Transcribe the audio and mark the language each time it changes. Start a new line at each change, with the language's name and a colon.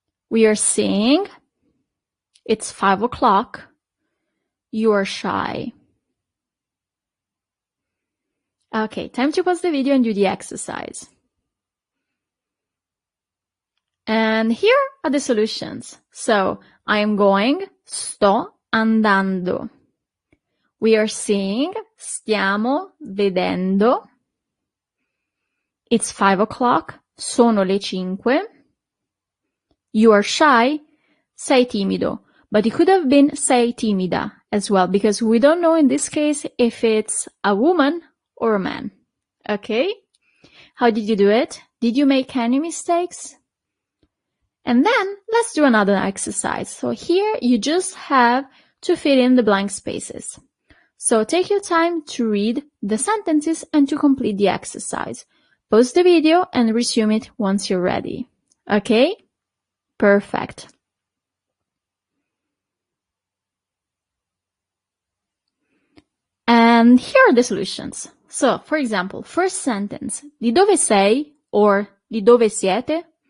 English: We are seeing. It's 5 o'clock. You are shy. Okay, time to pause the video and do the exercise. And here are the solutions. So, I am going,
Italian: sto andando.
English: We are seeing,
Italian: stiamo vedendo.
English: It's 5 o'clock,
Italian: sono le 5.
English: You are shy,
Italian: sei timido.
English: But it could have been
Italian: sei timida
English: as well, because we don't know in this case if it's a woman or a man. Okay? How did you do it? Did you make any mistakes? And then let's do another exercise. So here you just have to fill in the blank spaces. So take your time to read the sentences and to complete the exercise. Pause the video and resume it once you're ready. Okay? Perfect. And here are the solutions. So, for example, first sentence,
Italian: di dove sei
English: or
Italian: di dove siete?